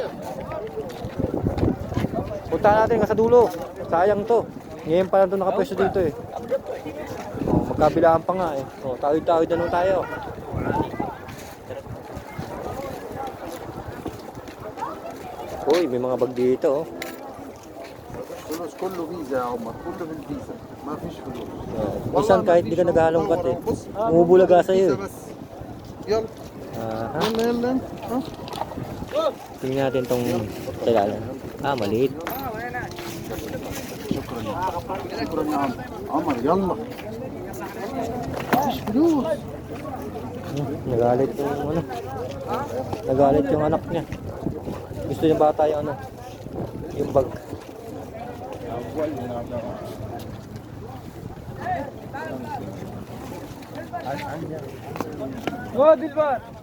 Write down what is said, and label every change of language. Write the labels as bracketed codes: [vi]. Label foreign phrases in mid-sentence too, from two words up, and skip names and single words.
[tl] Punta natin sa dulo. Sayang to. Ngayon pa lang ito nakapwesto dito eh. Magkabilaan pa nga eh. Tawid-tawid na lang tayo. Uy, may mga bag dito oh. [ar] فلوس كله فيزا يا عمر كله بالفيزا ما فيش فلوس [tl] Minsan kahit di ka naghahalongkat eh. Umubulaga sa'yo eh. [ar] يلا يلا يلا انت ها [tl] Tingnan natin tong talalan. Maliit. [ar] شكرا يا عم عمر يلا فيش فلوس [tl] Nagalit yung ano. Nagalit yung anak niya. Gusto yung bata yung ano. Yung bag. Oh, Dilbar.